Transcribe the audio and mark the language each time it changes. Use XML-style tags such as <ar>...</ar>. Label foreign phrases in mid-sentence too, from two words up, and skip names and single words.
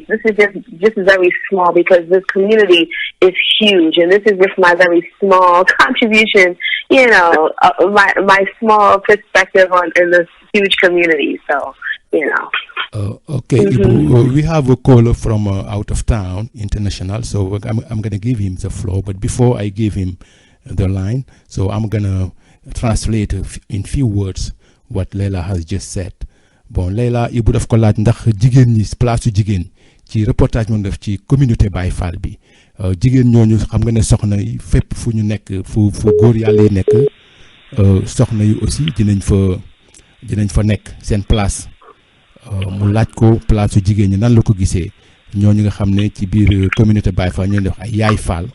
<en>This is just very small because this community is huge, and this is just my very small contribution, my small perspective in this huge community. So, Okay, Ibu, we have a caller from out of town, international, so I'm going to give him the floor. But before I give him the line, so I'm going to translate in few words what Layla has just said.</en> <wo>Bon, Layla, Ibu daf ko laaj ndax jigéen ñi place su jigéen ci reportage moom def ci communauté Baye Fall bi jigéen ñooñu xam nga ne soxna yi fépp fu ñu nekk fu góor yàlla yi nekk soxna yi aussi dinañ fa nekk seen place mu laaj ko place su jigéen ñi nan la ko gisee ñooñu nga xam ne ci biir communauté Baye Fall ñoo def ay yaay Fall</wo>